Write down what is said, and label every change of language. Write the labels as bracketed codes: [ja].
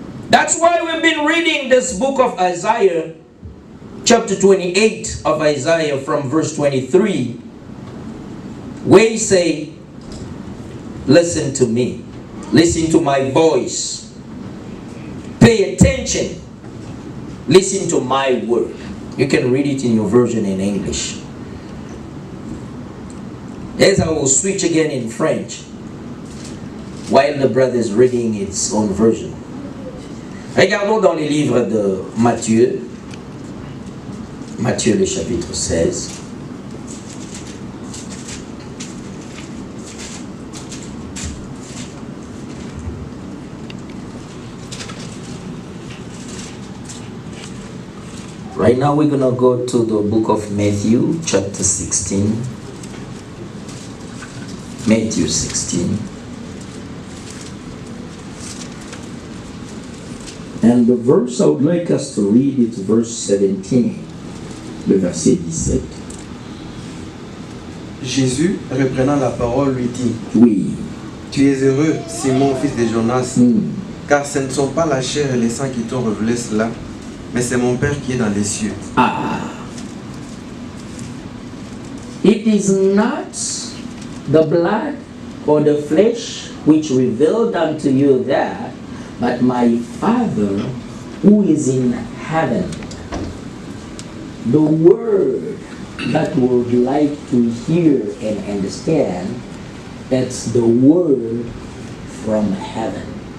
[en] That's why we've been reading this book of Isaiah, chapter 28 of Isaiah from verse 23, where he say, listen to me, listen to my voice, pay attention, listen to my word. You can read it in your version in English. As I will switch again in French, while the brother is reading its own version. [fr] Regardons dans les livres de Matthieu, Matthieu le chapitre 16. [en] Right now we're going to go to the book of Matthew, chapter 16. Matthew 16. And the verse I would like us to read is verse 17, [fr] le verset 17. Jésus, reprenant la parole, lui dit, Oui. Tu es heureux, Simon, fils de Jonas, car ce ne sont pas la chair et les sang qui t'ont révélé cela, mais c'est mon Père qui est dans les cieux. Ah. [en] It is not the blood or the flesh which revealed unto you that, but my Father who is in heaven. The word that we would like to hear and understand, that's the word from heaven.